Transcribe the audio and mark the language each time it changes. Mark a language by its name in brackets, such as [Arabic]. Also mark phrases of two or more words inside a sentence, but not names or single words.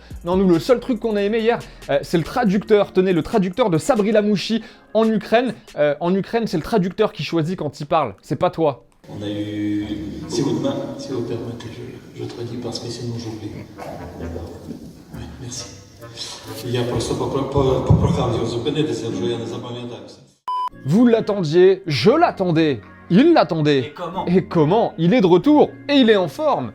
[French] Non, nous, le seul truc qu'on a aimé hier, c'est le traducteur. Tenez, le traducteur de Sabri Lamouchi en Ukraine. En Ukraine, c'est le traducteur qui choisit quand il parle, c'est pas toi. On a eu Si vous permettez, je traduis parce que sinon j'oublie. Oui, merci. [Ukrainian] Я просто попрохав зупинитися, вже я не запам'ятався. [French] Vous l'attendiez, je l'attendais, il l'attendait. Et comment? Il est de retour, et il est en forme.